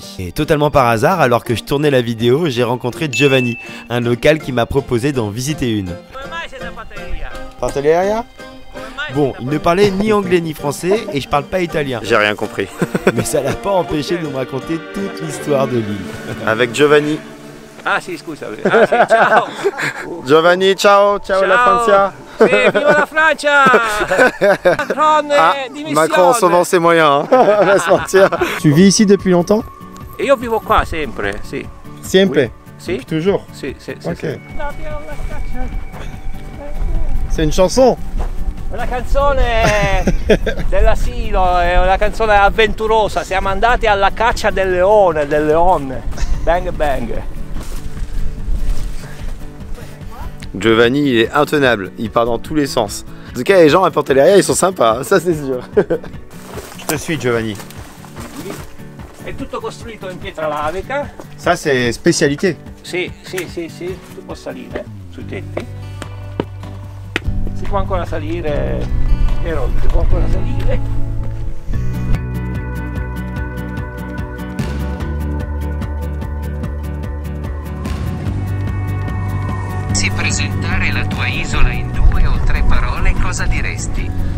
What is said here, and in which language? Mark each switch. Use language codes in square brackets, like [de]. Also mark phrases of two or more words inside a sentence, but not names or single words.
[fr] Et totalement par hasard, alors que je tournais la vidéo, j'ai rencontré Giovanni, un local qui m'a proposé d'en visiter une. Pantelleria? Bon, il ne parlait ni anglais ni français et je parle pas italien. J'ai rien compris. Mais ça l'a pas empêché de me raconter toute l'histoire de l'île. Avec Giovanni. [it] Ah si, scusa. Ah, sì, ciao. Giovanni, ciao, ciao, la Francia. Sì, viva la Francia. Macron, dimissione. [fr] Macron en ce moment c'est moyen, hein. On va se mentir. Tu vis ici depuis longtemps? [it] E io vivo qua sempre, sì. Sempre? Sì. [fr] Toujours? [it] Sì, sì, sì. Ok. Sì. [fr] C'est une chanson? [it] Una canzone dell'asilo, è una canzone avventurosa. Siamo andati alla caccia del leone, del leone. Bang bang. [fr] Giovanni, il est intenable, il part dans tous les sens. En tout cas, les gens à Pantelleria, ils sont sympas, ça c'est sûr. Je te suis, Giovanni. [it] È tutto costruito in pietra lavica. [fr] Ça, c'est spécialité. [it] Sì, sì, sì, sì. Tu puoi salire sui tetti. Si può ancora salire, si può ancora salire. Se presentare la tua isola in 2 o 3 parole, cosa diresti?